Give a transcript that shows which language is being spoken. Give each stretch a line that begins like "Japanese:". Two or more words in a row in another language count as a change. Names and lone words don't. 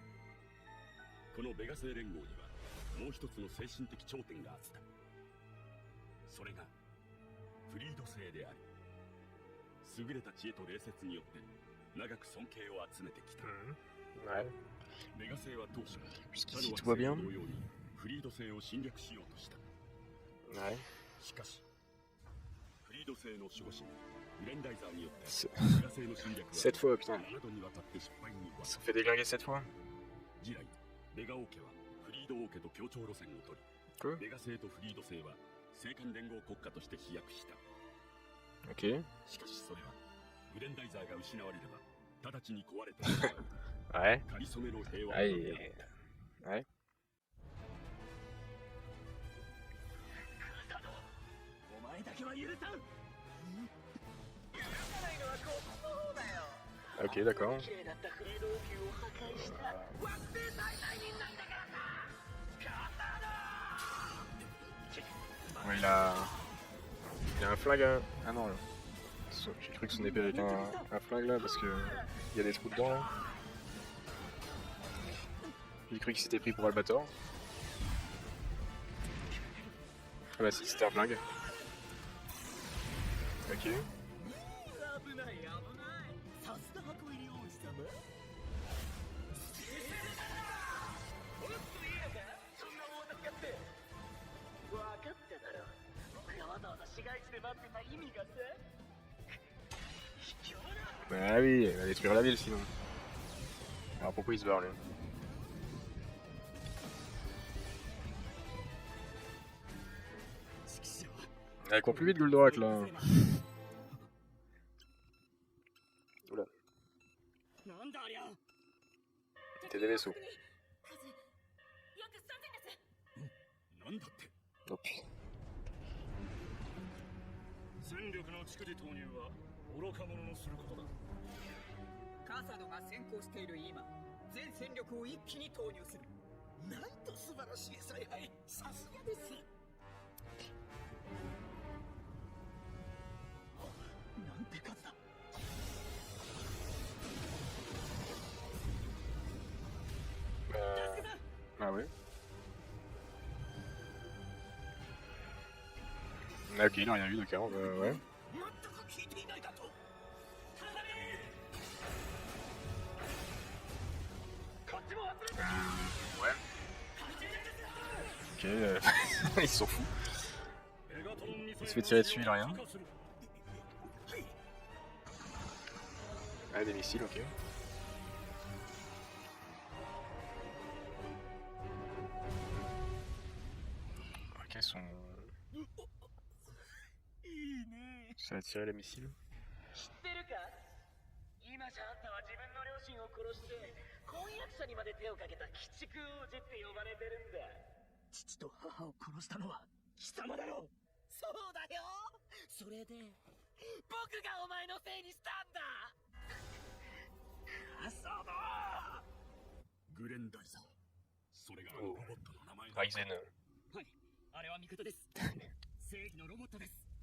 Japanese: このベガ星連合にはもう一つの精神的頂点があった。それがフリード星である。優れた知恵と礼節によって長く尊敬を集めてきた。
French: Ouais.
Japanese: ベガ星は当初
French: Jusqu'ici tout va bien.
Japanese: 同様にフリード星を侵略しようとした。
French: Ouais.
Japanese: しかしフリード星の守護神グレンダイザーによって
French: C'est-
Japanese: ベガ星の侵略は
French: 7 fois, putain.
Japanese: 7 度にわたって失敗に終わ
French: Ils
Japanese: っ
French: se sont fait déglinguer 7 fois.
Japanese: 以来ベガ王家はフリード王家と協調路線を取り
French: Quoi?
Japanese: ベガ星とフリード星は星間連合国家として飛躍した。
French: Ok.
Japanese: しかしそれはグレンダイザーが失われれば直ちに壊れてしまう
French: Ouais.
Japanese: かりそめの平和
French: Ouais.
Japanese: のためだった
French: Ouais.
Japanese: お前だけは許さん。
French: Ok, d'accord.
Japanese: 綺麗だったフリード王宮を破壊した惑星最大人なんだからな。
French: Ouais, il a un flingue. Ah non, j'ai cru que son épée avec un flingue là parce que il y a des trous dedans là. J'ai cru qu'il s'était pris pour Albator. Ah bah si, c'était un flingue. Ok.
Japanese: 危ない危ない。さすが箱入り王子様。おっといいのか。そんな大助かって。分かっただろう。僕がわざわざ市街地で待ってた意味がさ。
French: Bah oui, il va détruire la ville sinon. Alors pourquoi il se barre lui? Elle court plus vite Goldorak là. Oula.
Japanese: なんだありゃ。
French: T'es des vaisseaux.
Japanese: なんだって
French: Oh putain.
Japanese: 戦力の蓄次投入は愚か者のすることだ。カサドが先行している今、全戦力を一気に投入する。なんと素晴らしい采配。さすがです。なんて数だ。
French: Ah ouais. Ok, il a rien vu d'accord, ouais.
Japanese: 全く聞いていないだと。
French: Ouais. Ok, il s'en fout. Il se fait tirer dessus, il a rien. Ah, des missiles, ok. Ok, son...
Japanese: いいね。
French: Ça a tiré les missiles.
Japanese: 知ってるか。今じゃあんたは自分の両親を殺して婚約者にまで手をかけた鬼畜王子って呼ばれてるんだ。父と母を殺したのは貴様だろう。そうだよ。それで僕がお前のせいにしたんだ。カサド。グレンダイザー、それがロボットの名前だ。 Ryzen. はい、あれは味方です。正義のロボットです。